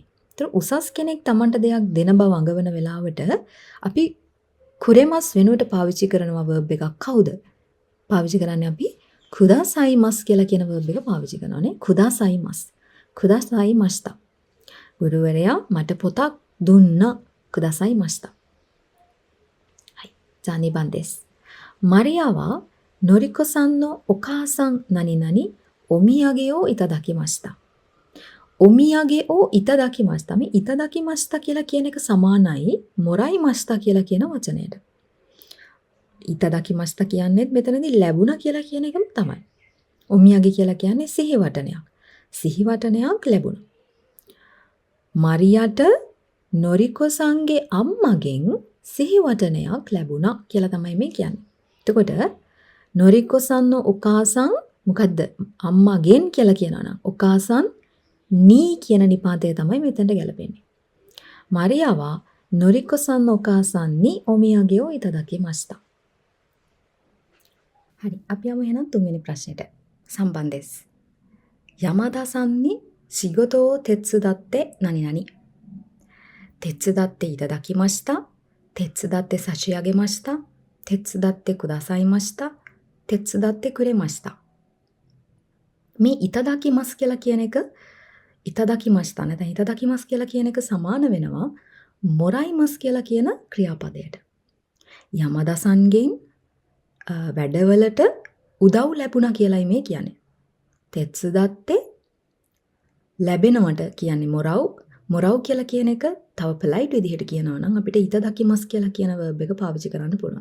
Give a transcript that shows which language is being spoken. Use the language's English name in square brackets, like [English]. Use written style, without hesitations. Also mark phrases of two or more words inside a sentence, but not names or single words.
[Sinhala] ඒතර උසස් කෙනෙක් Tamante දෙයක් දෙන බව අඟවන වෙලාවට අපි කුරෙමස් වෙනුවට පාවිච්චි කරනවා verb එකක් කවුද? පාවිච්චි කරන්නේ අපි කුදාසයිමස් කියලා කියන verb එක පාවිච්චි කරනවානේ. කුදාසයිමස්. කුදාසයිමාස්තා. ගුරුවරයා මට පොතක් දුන්නා. කුදාසයිමාස්තා. [Japanese] はい。じゃあ2番です。マリアはのりこさんのお母さん何々お土産をいただきました。お土産をいただきました。 [Sinhala] මේいただきました කියලා කියන එක සමානයි もらいました කියලා කියන වචනයට. いただきました කියන්නේ මෙතනදී ලැබුණා කියලා කියන එකම තමයි. お土産 කියලා කියන්නේ සිහිවටනයක්. සිහිවටනයක් ලැබුණා. මරියට නොරිකොසන්ගේ අම්මගෙන් සිහිවටනයක් ලැබුණා කියලා තමයි මේ කියන්නේ. එතකොට නොරිකොසන්ව ඔකාසන් මොකද්ද? අම්මගෙන් කියලා කියනවා නම් ඔකාසන් නී කියන නිපාතය තමයි මෙතනට ගැලපෙන්නේ. [Japanese] マリアはのりこさんのお母さんにお土産をいただきました. [Sinhala] හරි. අපි යමු එහෙනම් තුන්වෙනි ප්‍රශ්නෙට. සම්බන්ධ です. [Japanese] 山田さんに仕事を手伝って何々。手伝っていただきました。手伝って差し上げました。手伝ってくださいました。手伝ってくれました。 [Sinhala] මේいただきます කියලා කියන එක いただきましたනැත්නම්いただきます කියලා කියන එක සමාන වෙනවා もらいます කියලා කියන ක්‍රියාපදයට. යමදා සන්ගෙන් වැඩවලට උදව් ලැබුණා කියලායි මේ කියන්නේ. තෙත්සුදත්තේ ලැබෙනවට කියන්නේ මොරව් කියලා කියන එක තව polite විදිහට කියනවා නම් අපිට ඉතදකිමස් කියලා කියන verb එක පාවිච්චි කරන්න පුළුවන්.